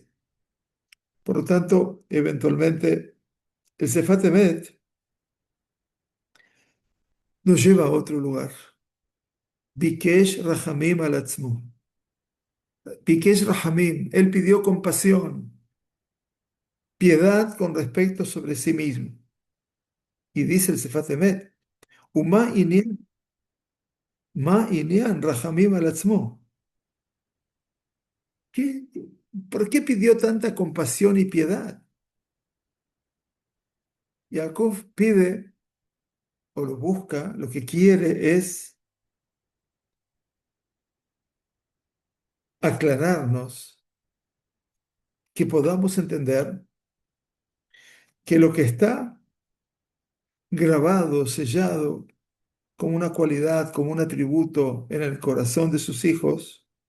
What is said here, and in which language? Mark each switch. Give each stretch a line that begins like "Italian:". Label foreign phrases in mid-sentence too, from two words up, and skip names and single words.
Spanish: Por lo tanto, eventualmente, el Sefat Emet nos lleva a otro lugar.
Hebrew: ביקש רחמים על עצמו. ביקש רחמים,
Spanish: él pidió compasión, piedad con respecto sobre sí mismo. Y dice el Sefat Emet,
Hebrew: ומה ענין מה ענין רחמים על עצמו.
Spanish: ¿Qué- ¿Por qué pidió tanta compasión y piedad? Jacob pide o lo busca, lo que quiere es aclararnos, que podamos entender que lo que está grabado, sellado como una cualidad, como un atributo en el corazón de sus hijos,